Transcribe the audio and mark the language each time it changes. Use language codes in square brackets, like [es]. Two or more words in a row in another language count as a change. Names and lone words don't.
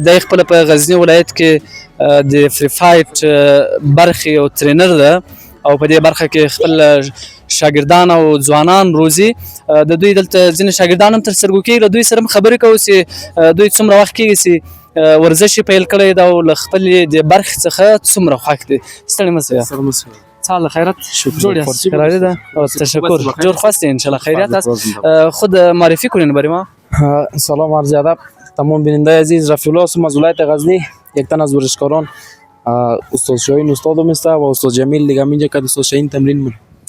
[ps] دی خپله په غزني ولایت کې د فری فایټ برخې یو ترینر ده او په دې برخه کې خپل شاګردان او ځوانان روزي. د دوی دلته ځینې شاګردان هم تر سترګو کېږي. له دوی سره هم خبرې کوو چې دوی څومره وخت کېږي چې ورزش یې پیل کړی ده او له خپلې د برخې څخه څومره خوښ دی. ستړي مه سئ. [fa] سال خیرت جور یاست قراری ده تشکر جور خواستین انشالله خیریت است. خود معرفی کنین برای ما. سلام عرض ادب تمام بیننده عزیز. رفیع الله هستم از ولایت غزنی یک تن از ورزشکاران. استاد شاهین استادم است و استاد جمیل دیگه اینجا که استاد شاهین تمرین من